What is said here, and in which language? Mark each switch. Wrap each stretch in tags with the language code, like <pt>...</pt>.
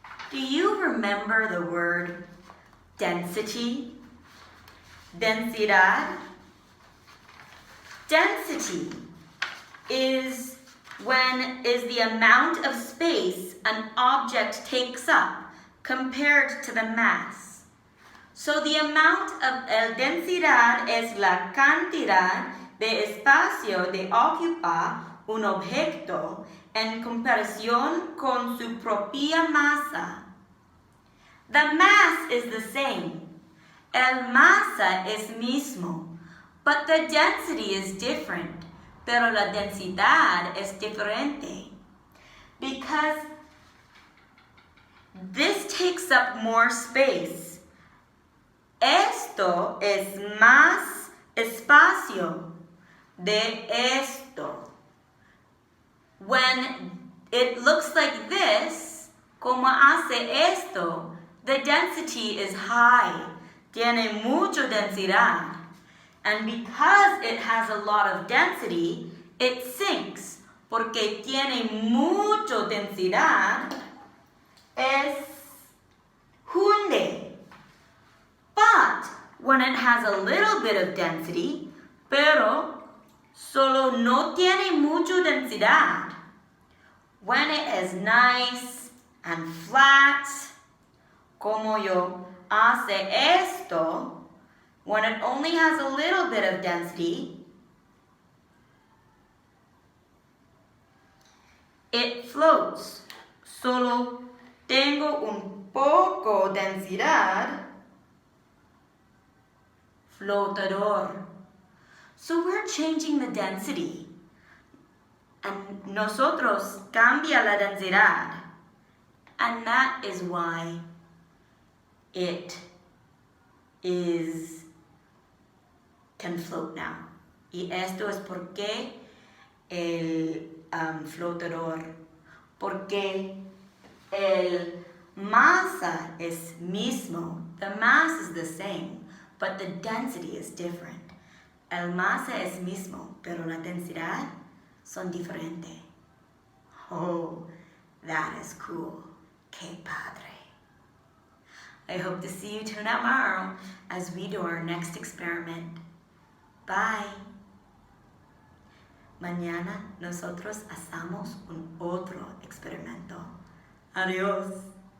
<en>Do you remember the word density? Densidad? Density is the amount of space an object takes up compared to the mass. So the amount of</en> <es>densidad es la cantidad de espacio que ocupa un objeto en comparación con su propia masa.</es> <en>The mass is the same.</en> <es>El masa es mismo,</es> <en>but the density is different.</en> <es>Pero la densidad es diferente.</es> <en>Because this takes up more space.</en> <es>Esto es más espacio de esto.</es> <en>When it looks like this,</en> <es>como hace esto,</es> <en>the density is high.</en> <es>Tiene mucha densidad.</es> <en>And because it has a lot of density, it sinks.</en> <es>Porque tiene mucha densidad, es hunde.</es> <en>But when it has a little bit of density,</en> <es>pero solo no tiene mucha densidad,</es> <en>when it is nice and flat,</en> <es>como yo hace esto,</es> <en>when it only has a little bit of density, it floats.</en> <es>Solo tengo un poco densidad, flotador.</es> <en>So we're changing the density.</en> <es>And nosotros cambia la densidad.</es> <en>And that is why it can float now.</en> <es>Y esto es porque el flotador, porque el masa es mismo.</es> <en>The mass is the same, but the density is different.</en> <es>El masa es mismo, pero la densidad son diferente.</es> <en>Oh, that is cool.</en> <es>Que padre.</es> <en>I hope to see you tomorrow as we do our next experiment. Bye.</en> <es>Mañana nosotros hacemos un otro experimento. Adiós.</es>